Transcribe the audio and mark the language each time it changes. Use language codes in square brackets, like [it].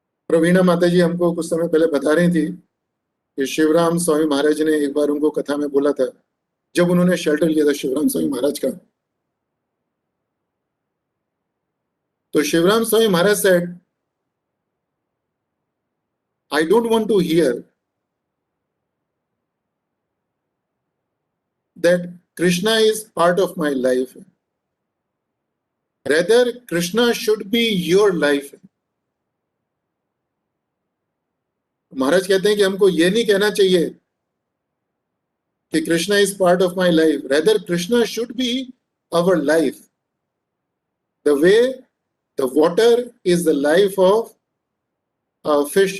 [hi] प्रवीणा माता जी हमको कुछ समय पहले बता रही थी कि शिवराम स्वामी महाराज ने एक बार उनको कथा में बोला था, जब उन्होंने शेल्टर लिया था शिवराम स्वामी महाराज का, तो Shivram Swami Maharaj said, [en] I don't want to hear that Krishna is part of my life. Rather, Krishna should be your life. [hi] महाराज कहते हैं कि हमको ये नहीं कहना चाहिए कि [en] Krishna is part of my life. Rather Krishna should be our life. The way the water is the life of fish.